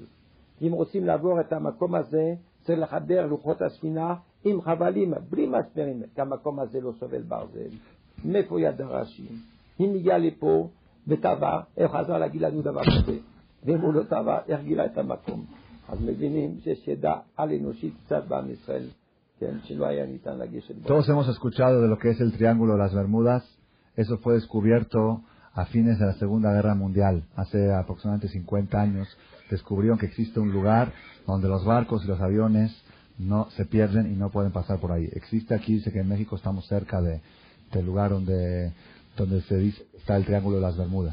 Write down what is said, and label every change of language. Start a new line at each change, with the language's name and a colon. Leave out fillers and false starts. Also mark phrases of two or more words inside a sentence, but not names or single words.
Hebrew: אם רוצים לעבור את המקום הזה צריך לחבר לוחות הספינה עם חבלים בלי מסמרים, כי המקום הזה לא סובל ברזל. מאיפה ידע רש"י? אם הגיע לפה וטבע, איך חזר להגיד לנו דבר כזה? ואם הוא לא טבע, איך גילה את המקום? אז מבינים שיש ידע על אנושית קצת בעם ישראל, כן, שלא היה ניתן לגשת בו.
Spanish: Todos hemos escuchado de lo que es el Triángulo de las Bermudas. Eso fue descubierto a fines de la Segunda Guerra Mundial. Hace aproximadamente 50 años descubrieron que existe un lugar donde los barcos y los aviones no se pierden y no pueden pasar por ahí. Existe aquí, dice que en México estamos cerca del lugar donde se dice que está el Triángulo de las Bermudas.